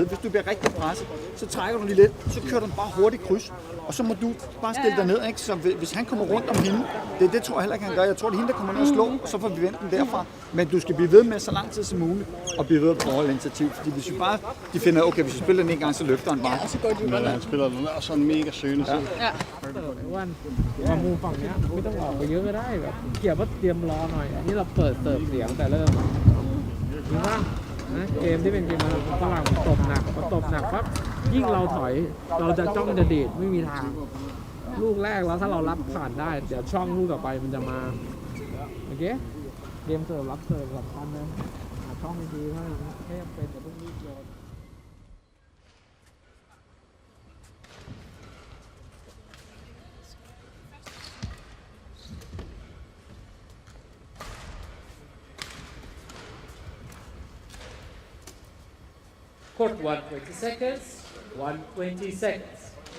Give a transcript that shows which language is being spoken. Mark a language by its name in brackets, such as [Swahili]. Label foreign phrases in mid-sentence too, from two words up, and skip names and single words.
[Danish] Hvis du bliver rigtig presset, så trækker du lige lidt, så kører du bare hurtigt kryds, og så må du bare stille dig ned, ikke? Så hvis han kommer rundt om hende, det tror jeg heller ikke, han gør. Jeg tror, det er hende, der kommer ned og slår, og så får vi vendt den derfra. Men du skal blive ved med så lang tid som muligt, og blive ved at beholde initiativ. Fordi hvis vi bare, de finder, okay, hvis vi spiller den en gang, så løfter han bare. Ja, og så går de Men han spiller den er sådan mega søgende selv. Ja. [Thai] ว่ามุมฝั่งเนี้ยไม่ต้องออกไปเยอะก็ได้แบบเกี่ยวว่าเตรียมรอหน่อยอันนี้เราเปิดเสิร์ฟเสียงแต่เริ่มจริงป่ะนะเกมที่เป็นเกมฝรั่งตบหนักพอตบหนักปั๊บยิ่งเราถอยเราจะจ้องจะดีดไม่มีทางลูกแรกแล้วถ้าเรารับผ่านได้เดี๋ยวช่องลูกต่อไปมันจะมาโอเคเกมเสิร์ฟรับเสิร์ฟสำคัญนะหาช่องดีๆเท่านั้นไม่จำเป็นแต่ต้องรีบโยน [English] Court 120 seconds, 120 seconds.